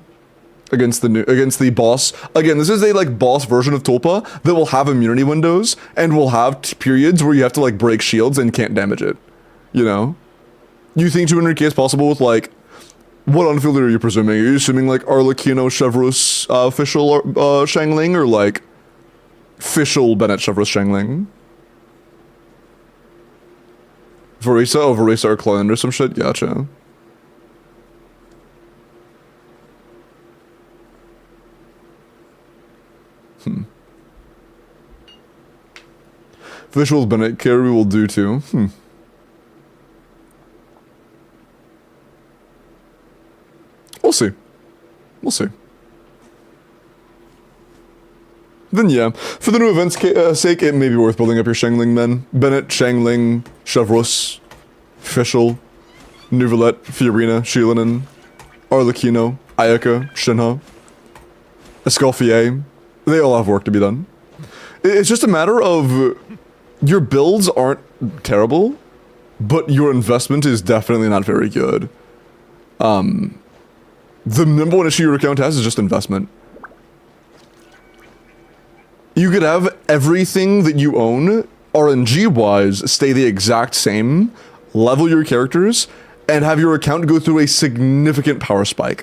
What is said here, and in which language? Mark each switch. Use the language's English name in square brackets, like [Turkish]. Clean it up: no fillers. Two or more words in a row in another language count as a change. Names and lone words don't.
[English] Against the boss. Again, this is a like boss version of Tulpa that will have immunity windows and will have periods where you have to like break shields and can't damage it. You know? You think 200k is possible with like... What on-field are you presuming? Are you assuming like Arlecchino, Chevreuse, Fischl, Shangling, or like Fischl, Bennett, Chevreuse, Shangling? Varisa? Oh, Varisa or Clan or some shit? Gotcha. Fischl's Bennett carry will do too. We'll see. We'll see. Then yeah, for the new event's sake, it may be worth building up your Shangling men. Bennett, Shangling, Chevreuse, Fischl, Nuvalet, Fiorina, Shilinen, Arlecchino, Ayaka, Shinha, Escoffier. They all have work to be done. It's just a matter of your builds aren't terrible, but your investment is definitely not very good. The number one issue your account has is just investment. You could have everything that you own, RNG-wise, stay the exact same, level your characters, and have your account go through a significant power spike.